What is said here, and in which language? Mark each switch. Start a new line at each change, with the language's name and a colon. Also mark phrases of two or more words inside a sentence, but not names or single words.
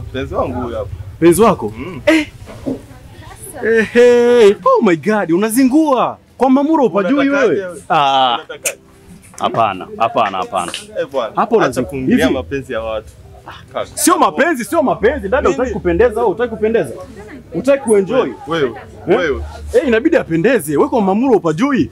Swahili: Mpenzi wangu huyu hapa. Mpenzi wako?
English: Oh my god,
Swahili: unazingua. Kwa Mamuro upajui wewe? Hapana. Bwana. Hapo unaanza kuingilia mapenzi ya watu. Sio mapenzi. Dada utaki kupendeza au utaki kupendeza? Utaki kuenjoy? Wewe. Inabidi apendeze. Wewe kwa Mamuro upajui?